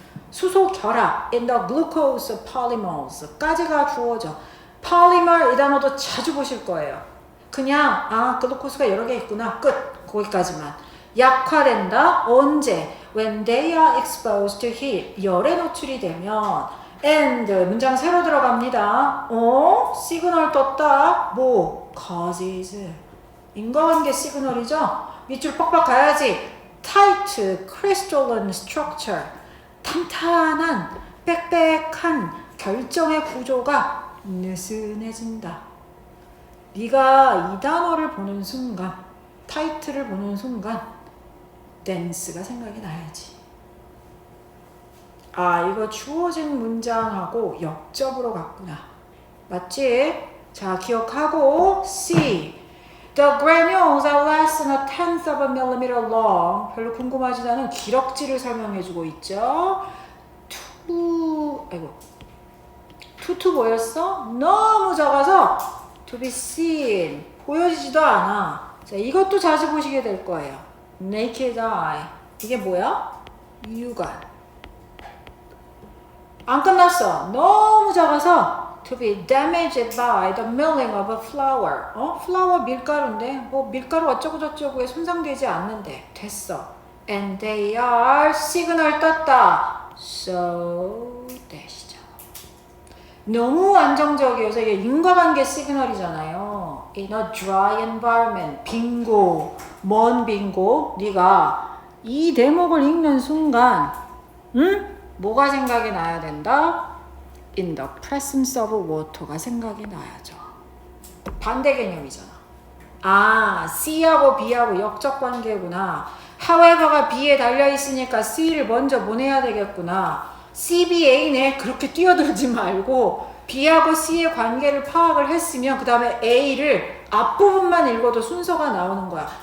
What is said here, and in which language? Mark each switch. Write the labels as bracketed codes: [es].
[ko] 수소 결합 [en] in the glucose polymers [ko] 까지가 주어져. polymer 이 단어도 자주 보실 거예요. 그냥 글루코스가 여러 개 있구나. 끝. 거기까지만. 약화된다. 언제? [en] When they are exposed to heat. [ko] 열에 노출이 되면 and 문장 새로 들어갑니다. 시그널 떴다. 뭐? causes. 인과관계 시그널이죠. 밑줄 빡빡 가야지. [en] tight crystalline structure. [ko] 탄탄한 빽빽한 결정의 구조가 느슨해진다. 네가 이 단어를 보는 순간, tight를 보는 순간 dense가 생각이 나야지. 이거 주어진 문장하고 역접으로 갔구나. 맞지? 자, 기억하고 C. [en] The granules are less than a tenth of a millimeter long. [ko] 별로 궁금하지 않은 기럭지를 설명해주고 있죠. 투 보였어? 너무 작아서 [en] to be seen. [ko] 보여지지도 않아. 자, 이것도 자주 보시게 될 거예요. naked eye. 이게 뭐야? 유관. 안 끝났어. 너무 작아서 [en] to be damaged by the milling of a flour. [ko] flour 밀가루인데 뭐 밀가루 어쩌고저쩌고에 손상되지 않는데 됐어. [en] And they are [ko] 시그널 떴다. [en] So that이죠. [ko] 너무 안정적이어서 이게 인과관계 시그널이잖아요. [en] In a dry environment. [ko] 빙고. 뭔 빙고? 네가 이 대목을 읽는 순간 뭐가 생각이 나야 된다? [en] In the presence of water [ko] 가 생각이 나야죠. 반대 개념이잖아. C하고 B하고 역적 관계구나. however가 B에 달려있으니까 C를 먼저 보내야 되겠구나. CBA네. 그렇게 뛰어들지 말고 B하고 C의 관계를 파악을 했으면 그 다음에 A를 앞부분만 읽어도 순서가 나오는 거야.